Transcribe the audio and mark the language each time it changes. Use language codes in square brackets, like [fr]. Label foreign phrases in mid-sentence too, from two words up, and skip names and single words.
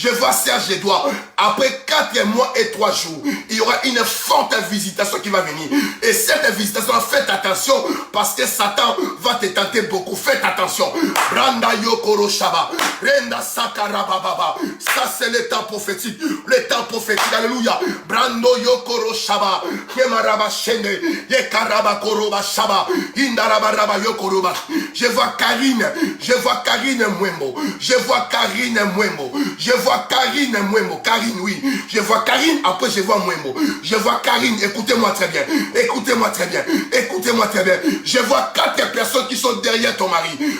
[fr] Après 4 mois et 3 jours, il y aura une forte visitation qui va venir. Et cette visitation, faites attention parce que Satan va te tenter beaucoup. Faites attention. Branda Yokoro Shaba. Renda Sakarababa. Ça c'est l'état prophétique. Alléluia. Brando Yokoro Shaba. Kemaraba Shende. Yekaraba Koroba Shaba. Indarabaraba Yokoroba. Je vois Karine Mwembo. Karine, oui. Je vois Karine, après je vois Mwembo. Je vois Karine, écoutez-moi très bien. Je vois 4 personnes qui sont derrière ton mari.